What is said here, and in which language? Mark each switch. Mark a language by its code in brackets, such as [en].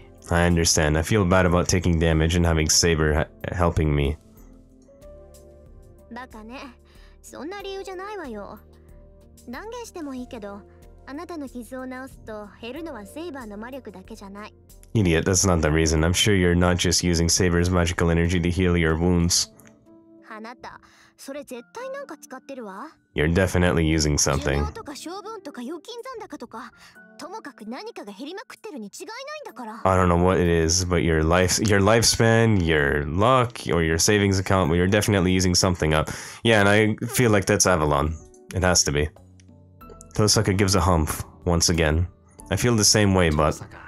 [en] I understand. I feel bad about taking damage and having Saber helping me. [ja] バカね。そんな理由じゃないわよ。断言してもいいけど、あなたの傷を治すと減るのはセイバーの魔力だけじゃない。 [en] Idiot, that's not the reason. I'm sure you're not just using Saber's magical energy to heal your wounds. [ja] あなた、それ絶対なんか使ってるわ。 [en] You're definitely using something. [ja] 寿命とか性分とか預金残高とか、ともかく何かが減りまくってるに違いないんだから。 [en] I don't know what it is, but your lifespan, your luck, or your savings account, but you're definitely using something up. Yeah, and I feel like that's Avalon. It has to be. Tohsaka gives a hump, once again. I feel the same way, but...